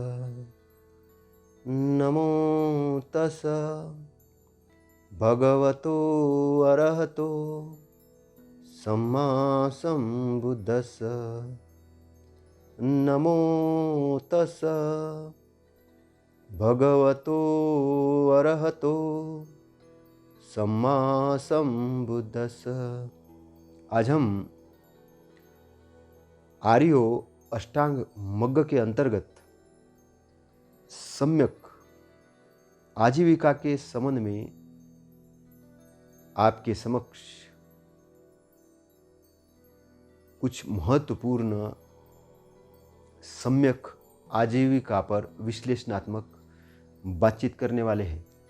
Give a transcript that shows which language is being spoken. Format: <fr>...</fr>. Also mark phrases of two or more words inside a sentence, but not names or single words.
<pi>नमो तस् भगवतो अरहतो सम्मा सम्बुद्धस्स। नमो तस् भगवतो अरहतो सम्मा सम्बुद्धस्स।</pi> <hi>आज हम आर्यो अष्टांग मग्ग के अंतर्गत सम्यक आजीविका के संबंध में आपके समक्ष कुछ महत्वपूर्ण सम्यक आजीविका पर विश्लेषणात्मक बातचीत करने वाले हैं।</hi>